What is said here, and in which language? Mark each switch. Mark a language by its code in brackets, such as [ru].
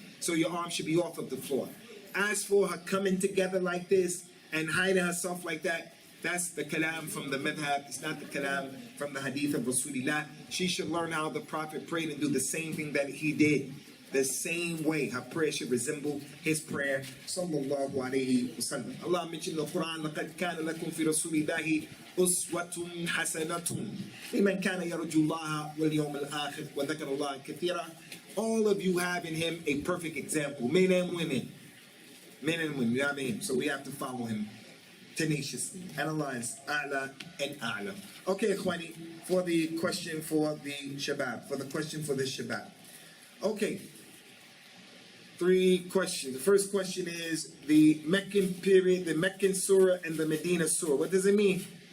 [en] So your arms should be off of the floor. As for her coming together like this and hiding herself like that, that's the kalam from the madhab. It's not the kalam from the hadith of Rasulullah. She should learn how the Prophet prayed and do the same thing that he did. The same way her prayer should resemble his prayer. Sallallahu alayhi wa sallam. Allah mentioned in the Quran, [ar] لَقَدْ كَانَ لَكُمْ فِي رَسُولِ اللَّهِ أُسْوَةٌ حَسَنَةٌ لِمَنْ كَانَ يَرْجُو اللَّهَ وَالْيَوْمَ الْآخِرِ وَذَكَرَ اللَّهَ كَثِيرًا. [en] All of you have in him a perfect example, men and women. Men and women, you have in him. So we have to follow him tenaciously. Analyze A'la and A'la. Okay, Ikhwani, for the question for the Shabab, Shabab. Okay, 3 questions. The first question is the Meccan period, the Meccan Surah and the Medina Surah. What does it mean?